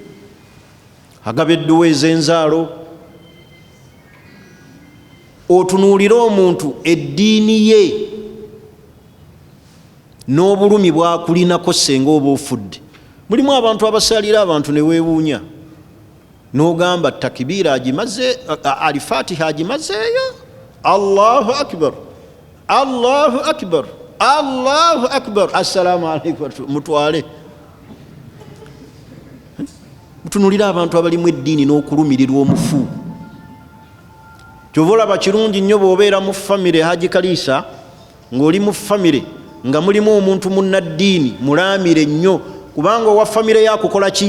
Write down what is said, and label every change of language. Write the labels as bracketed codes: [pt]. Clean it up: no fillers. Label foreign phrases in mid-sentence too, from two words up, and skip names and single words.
[lg] Agaba edduwa ez'enzaalo, otunuulira omuntu eddiini ye n'obulumi bwakulinako senga oba ofudde. Mulimu abantu abasalira abantu ne weewuunya, n'ogamba takibira agimaze, alifatiha agimazeeyo, [ar] Allahu akbar, Allahu akbar, Allahu akbar, assalamu alaikum, [lg] mutwale. Mutunulira abantu abalimu eddiini n'okulumirirwa omufu. Kyova olaba kirungi nnyo bw'obeera mu famire Haji Kaliisa, ng'oli mu famire nga mulimu omuntu munnaddiini mulaamire nnyo, kubanga owa famire yakukola ki?